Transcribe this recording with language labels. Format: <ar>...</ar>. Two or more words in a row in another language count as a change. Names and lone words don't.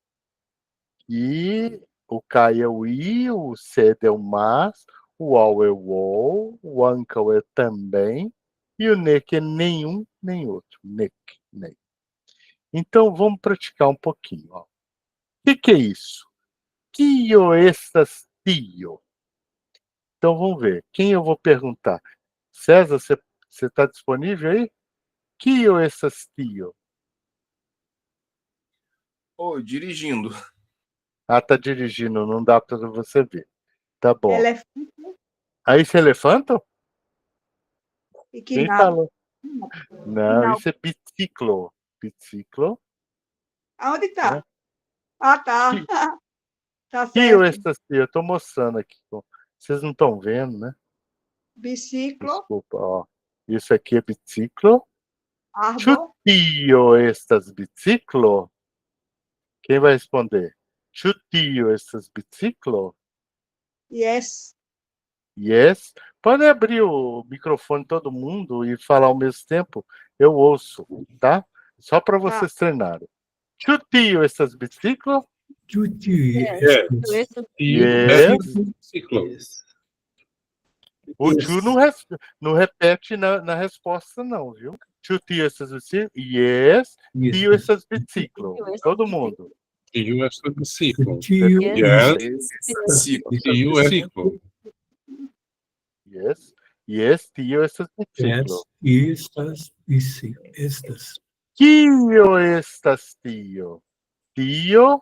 <pt>E o kai é o i, o said é o mas, o all é o all, o uncle é também, e o nick é nenhum nem outro. Nick, nem. Então, vamos praticar um pouquinho. Ó. O que é isso?</pt> <eo>Kio estas tio?</eo> <pt>Então, vamos ver. Quem eu vou perguntar? César, você está disponível aí?</pt> <eo>Kio estas tio?</eo> <pt>Oi, dirigindo. Ah, está dirigindo, não dá para você ver. Tá bom. Elefante. Aí, esse elefanto? E Quem que falou? Não, Não. isso é biciclo. Biciclo. Aonde está? Né? Ah, tá. Tá</pt> <eo>Kio</eo> <pt>certo.</pt> <eo>estas tio?</eo> <pt>Eu estou mostrando aqui. Vocês não estão vendo, né? Biciclo. Desculpa, ó. Isso aqui é biciclo.</pt> <eo>Ĉu tio estas biciclo?</eo> <pt>Quem vai responder?</pt> <eo>Ĉu tio estas biciclo? Yes. Yes.</eo> <pt>Pode abrir o microfone todo mundo e falar ao mesmo tempo? Eu ouço, tá? Só para vocês treinarem.</pt> <eo>Ĉu tio estas biciclo? Ĉu tio Yes. Biciclo.</eo> <pt>O Chu não repete na resposta, não, viu?</pt> <eo>Ĉu tio estas biciclo? Yes. Tio estas biciclo.</eo> <pt>Todo mundo.</pt> <eo>Tio estas biciclo. Yes. Tio biciclo. Yes. Yes, tio estas biciclo. Estas. Kio estas tio? Tio?</eo>